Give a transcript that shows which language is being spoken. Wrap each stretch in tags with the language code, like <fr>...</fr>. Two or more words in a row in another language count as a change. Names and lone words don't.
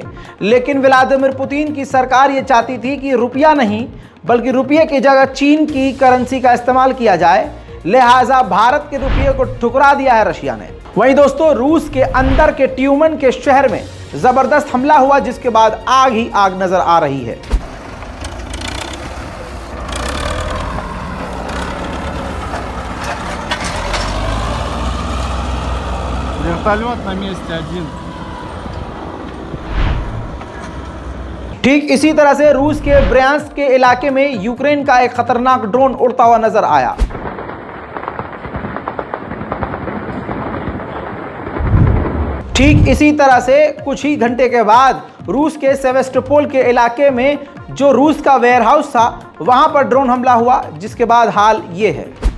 <hi>लेकिन व्लादिमीर पुतिन की सरकार ये चाहती थी कि रुपया नहीं बल्कि रुपये की जगह चीन की करेंसी का इस्तेमाल किया जाए, लिहाजा भारत के रुपये को ठुकरा दिया है रशिया ने। वहीं दोस्तों, रूस के अंदर के ट्यूमन के शहर में जबरदस्त हमला हुआ, जिसके बाद आग ही आग नजर आ रही है।</hi> <ru>Вертолет на месте один.</ru> <hi>ठीक इसी तरह से रूस के ब्रयांस्क के इलाके में यूक्रेन का एक खतरनाक ड्रोन उड़ता हुआ नजर आया। ठीक इसी तरह से कुछ ही घंटे के बाद रूस के सेवेस्टोपोल के इलाके में जो रूस का वेयरहाउस था वहां पर ड्रोन हमला हुआ, जिसके बाद हाल ये है।</hi>